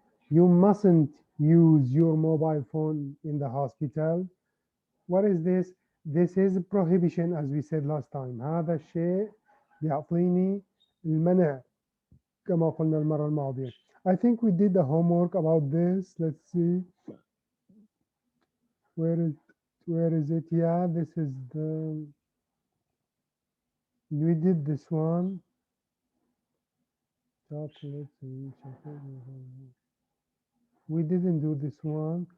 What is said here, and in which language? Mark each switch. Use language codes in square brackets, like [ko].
[en] You mustn't use your mobile phone in the hospital. What is this? This is prohibition, as we said last time. [ar] هذا الشيء بيعطيني المنع كما قلنا المرة الماضية. [en] I think we did the homework about this. Let's see. Where is it? Yeah, this is we did this one. Chocolates and chocolate. We didn't do this one.